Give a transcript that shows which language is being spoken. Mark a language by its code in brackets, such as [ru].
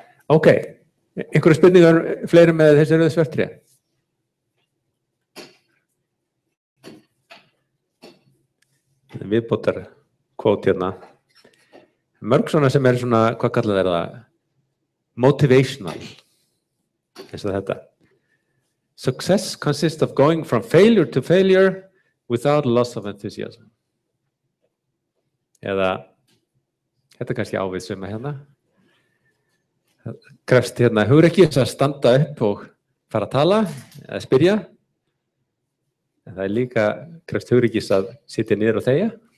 [is] Ok, einhverju spurningar fleiri með þessi rauðu svört tré? Viðbótar kvót hérna. Mörg svona sem svona, hvað kallar það? [en] Motivational. [is] Eins og þetta. [en] Success consists of going from failure to failure without loss of enthusiasm. [is] Eða, þetta kannski ávið suma hérna. Krefst hérna hugrekkis að standa upp og fara að tala, eða spyrja. En það líka krefst hugrekkis að sitja niður og þegja.